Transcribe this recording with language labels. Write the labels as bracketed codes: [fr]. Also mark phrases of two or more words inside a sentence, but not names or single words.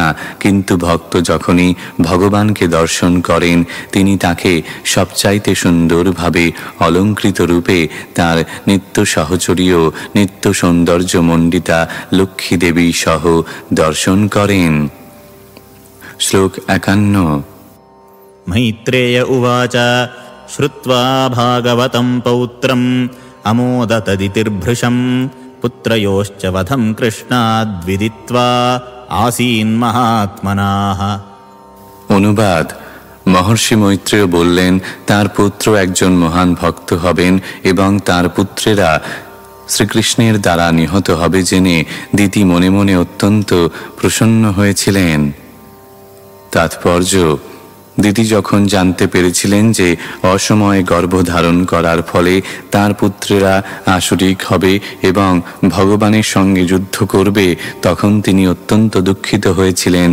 [bn] কিন্তু ভক্ত যখনই ভগবানকে দর্শন করেন, তিনি তাকে সবচাইতে সুন্দরভাবে অলঙ্কৃত রূপে তার নিত্য সহচরী ও নিত্য সৌন্দর্যমণ্ডিতা লক্ষ্মী দেবী সহ দর্শন করেন। শ্লোক 51। [sa] मैत्रेय उवाच श्रुत्वा भागवतं पौत्रम् अमोदतदितिर्भृशं पुत्रयोश्च वधं कृष्णाद्विदित्वा आसीन्महात्मनाः। [bn] অনুবাদ: মহর্ষি মৈত্রেয় বললেন তার পুত্র একজন মহান ভক্ত হবেন এবং তার পুত্রেরা শ্রীকৃষ্ণের দ্বারা নিহত হবে জেনে দিতি মনে মনে অত্যন্ত প্রসন্ন হয়েছিলেন। তাৎপর্য: দিতি যখন জানতে পেরেছিলেন যে অসময়ে গর্ভধারণ করার ফলে তার পুত্রেরা আসুরিক হবে এবং ভগবানের সঙ্গে যুদ্ধ করবে, তখন তিনি অত্যন্ত দুঃখিত হয়েছিলেন।